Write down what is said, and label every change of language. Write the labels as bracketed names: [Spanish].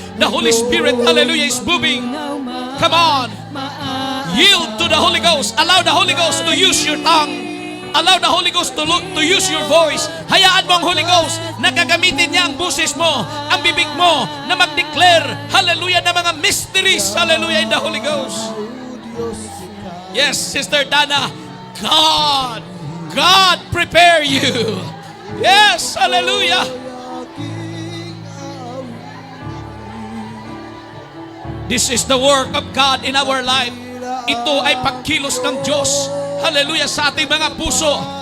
[English] The Holy Spirit, hallelujah, is moving. Come on. Yield to the Holy Ghost. Allow the Holy Ghost to use your tongue. Allow the Holy Ghost to use your voice. [Filipino] Hayaan mo ang Holy Ghost na gagamitin niya ang busis mo, ang bibig mo, na mag-declare, hallelujah, na mga mysteries, hallelujah, [English] in the Holy Ghost. Yes, Sister Dana, God prepare you. Yes, hallelujah. This is the work of God in our life. [Filipino] Ito ay pagkilos ng Diyos, hallelujah, sa ating mga puso.